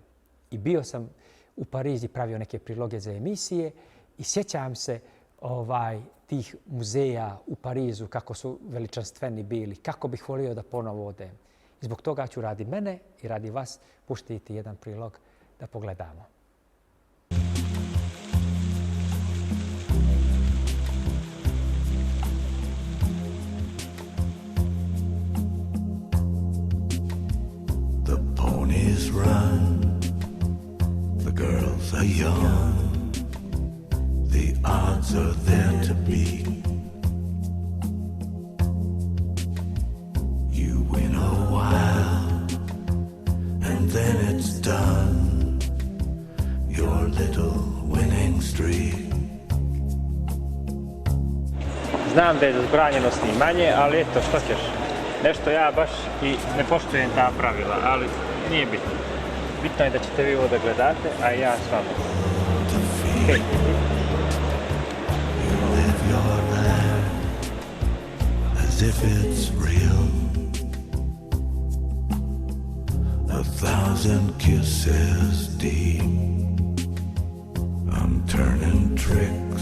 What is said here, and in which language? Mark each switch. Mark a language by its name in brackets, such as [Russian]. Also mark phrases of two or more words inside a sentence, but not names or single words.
[Bosnian] I bio sam u Parizi, pravio neke priloge za emisije i sjećam se tih muzeja u Parizu, kako su veličanstveni bili, kako bih volio da ponovo odem. I zbog toga ću radi mene i radi vas puštiti jedan prilog da pogledamo. [English] Ponies run, the girls are young, the odds are there to beat. You win a while, and then it's done, your little winning streak. [Bosnian] Znam da je zabranjeno snimanje, ali eto, što ćeš? Nešto ja baš i ne poštujem ta pravila, ali nije bitno. Bitno je da ćete vi ovo da gledate, a ja s vama. [English] Okay. You live your life as if it's real. 1,000 kisses deep. I'm turning tricks.